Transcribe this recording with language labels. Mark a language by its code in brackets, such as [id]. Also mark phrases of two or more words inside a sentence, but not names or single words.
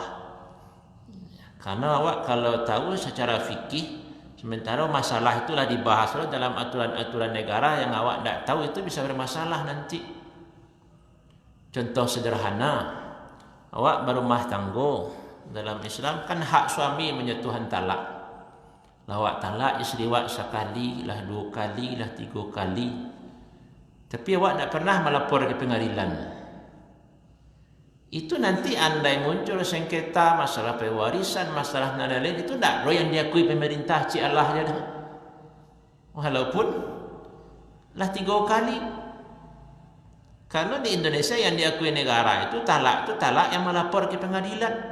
[id] Karena awak kalau tahu secara fikih, sementara masalah itulah dibahas dalam aturan-aturan negara yang awak tak tahu itu bisa bermasalah nanti. Contoh sederhana, awak berumah tangga. Dalam Islam kan hak suami menyentuhan talak. Awak talak isteri awak sekali, lah 2 kali, lah 3 kali. Tapi awak tak pernah melapor ke pengadilan. Itu nanti andai muncul sengketa masalah pewarisan, masalah lain itu tak yang diakui pemerintah Cik Allah je dah. Walaupun lah 3 kali. Kalau di Indonesia yang diakui negara itu talak yang melapor ke pengadilan.